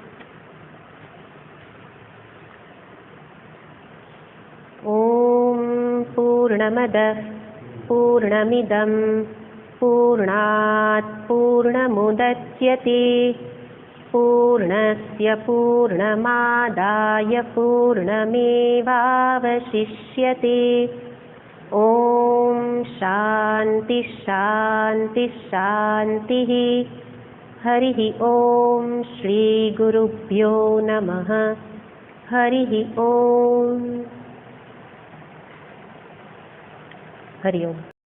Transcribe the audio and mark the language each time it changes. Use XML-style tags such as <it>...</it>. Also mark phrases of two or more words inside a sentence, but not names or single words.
<sa>ओम पूर्णमद पूर्णमिदं पूर्णात पूर्णमुदच्यते पूर्णस्य पूर्णमादाय पूर्णमेवावशिष्यते. ओम शांति शांति शांति. हरिः ओम श्री गुरुभ्यो नमः। हरिः ओम। हरि ओम।</sa>